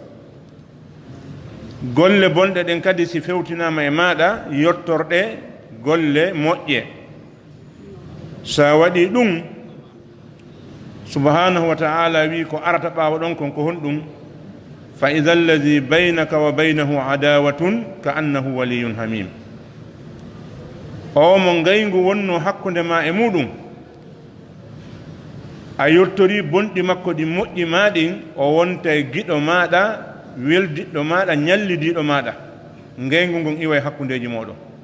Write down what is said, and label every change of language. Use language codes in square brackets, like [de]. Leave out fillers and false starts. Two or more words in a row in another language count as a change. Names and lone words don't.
[ff] golle bonɗe ɗen kadi si fewtinama e maɗa yettorɗe golle moƴƴe. sa waɗi ɗum [ar] سبحانه وتعالى [ff] wi ko arata ɓawa ɗon kon ko honɗum [ar] فإذا الذي بينك وبينه عداوة كأنه ولي حميم. [ff] o mo ngayngu wonno hakkunde ma e muɗum a yettori bonɗi makko ɗi moƴƴi ma ɗin o wonta e giɗo maɗa weldiɗɗo maɗa ñallidiɗo maɗa ngayngu ngon iwa e hakkundeji moɗon.